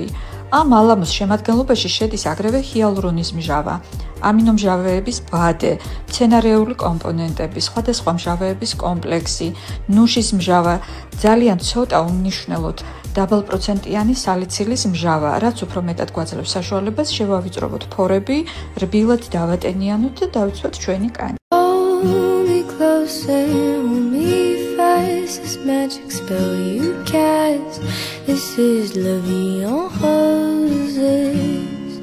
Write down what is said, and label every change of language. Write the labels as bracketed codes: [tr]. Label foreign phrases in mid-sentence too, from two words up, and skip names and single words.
[ka] ამ მალამოს შემადგენლობაში შედის აგრეთვე ჰიალურონის მჟავა, ამინომჟავეების ბადე, მცენარეული კომპონენტები, სხვადასხვა მჟავეების კომპლექსი, ნუშის მჟავა, ძალიან ცოტა უმნიშვნელოდ დაბალპროცენტიანი სალიცილის მჟავა, რაც უფრო მეტად გვაძლევს საშუალებას შევავიწროვოთ ფორები, რბილად დავატენიანოთ და დავიცვათ ჩვენი კანი. [en] This magic spell you cast. This is [fr] la vie en roses.